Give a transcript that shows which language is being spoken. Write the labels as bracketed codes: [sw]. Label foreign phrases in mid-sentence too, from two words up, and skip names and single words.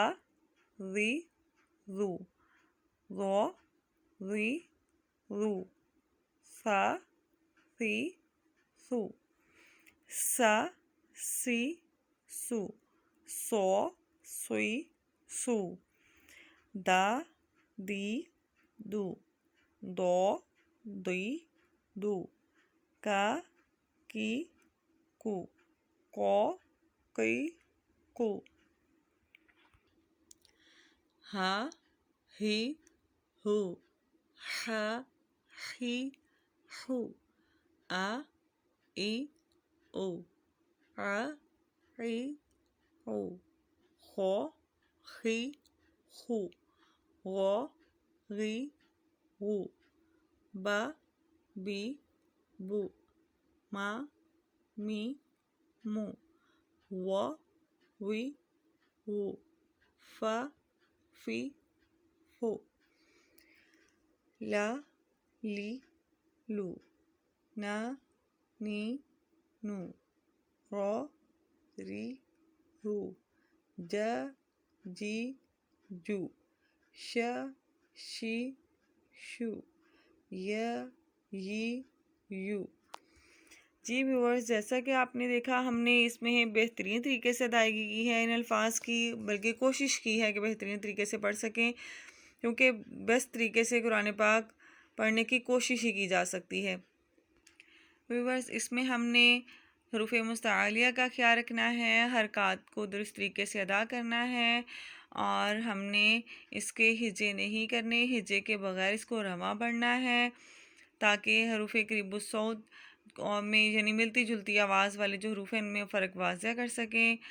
[ar] ری، رو، غو، ری، رو، فا، فی، فو، سا، سی، سو، سو، سوئی، سو، دا، دی، دو، دو، دی، دو، کا، کی، کو، کی، کو، ہا، ہی، ہو، ہا، ہی، ہو، آ، ای، او، آ، ای، او، خو، خی، خو، غو، غی، غو، با، بی، بو، ما، می، مو، و، وی، وو، فا، فی، فو، لا، لی، لو، نا، نی، نو، رو، ری، رو، جا، جی، جو، شا، شی، شو، یا، یی، یو۔ [ur] جی ویورز، جیسا کہ آپ نے دیکھا ہم نے اس میں بہترین طریقے سے ادائیگی کی ہے ان الفاظ کی، بلکہ کوشش کی ہے کہ بہترین طریقے سے پڑھ سکیں، کیونکہ بیسٹ طریقے سے قرآن پاک پڑھنے کی کوشش ہی کی جا سکتی ہے۔ ویورز، اس میں ہم نے حروف مستعلیہ کا خیال رکھنا ہے، حرکات کو درست طریقے سے ادا کرنا ہے، اور ہم نے اس کے ہجے نہیں کرنے، ہجے کے بغیر اس کو رواں پڑھنا ہے تاکہ حروف قریب الصوت میں یعنی ملتی جلتی آواز والے جو حروف ہیں ان میں فرق واضح کر سکیں۔